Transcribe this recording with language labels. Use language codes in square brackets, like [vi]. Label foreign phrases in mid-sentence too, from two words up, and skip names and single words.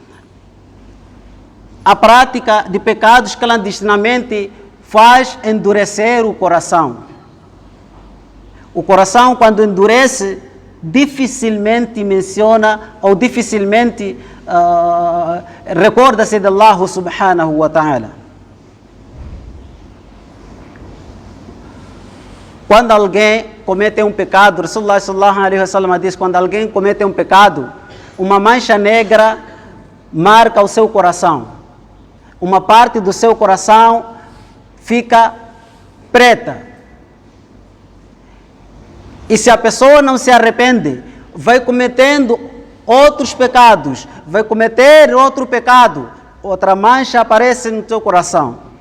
[pt] A prática de pecados clandestinamente faz endurecer o coração. O coração, quando endurece, dificilmente menciona ou dificilmente recorda-se de [ar] الله سبحانه وتعالى. [pt] Quando alguém comete um pecado, [ar] رسول الله صلى الله عليه وسلم [pt] diz, quando alguém comete um pecado, uma mancha negra marca o seu coração. Uma parte do seu coração fica preta. E se a pessoa não se arrepende, vai cometendo outros pecados, vai cometer outro pecado, outra mancha aparece no seu coração.